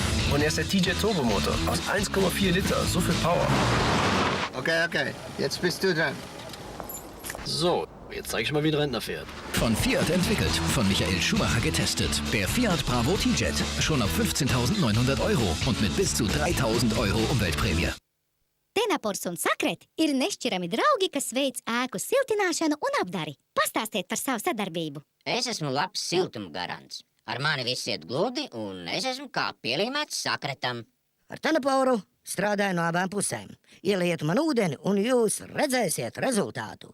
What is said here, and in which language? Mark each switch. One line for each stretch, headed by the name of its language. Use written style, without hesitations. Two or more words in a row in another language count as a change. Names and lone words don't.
German: Und er ist der TJ Turbomotor aus 1,4 Liter, so viel Power. Okay, jetzt bist du dran. So, jetzt zeig ich mal, wie ein Rentner fährt. Von Fiat entwickelt, von Michael Schumacher getestet. Der Fiat Bravo T-Jet. Schon auf 15.900 € und mit bis zu 3.000 € Umweltprämie.
Latvian: Tenapors un Sakret ir nešķirami draugi, kas veic ēku siltināšanu un apdari. Pastāstiet par savu sadarbību. Es esmu labs siltuma garants. Ar mani viss iet gludi, un es esmu kā pielīmēts Sakretam. Ar Tenaporu strādāju no abām pusēm. Ieliet man ūdeni, un jūs redzēsiet rezultātu.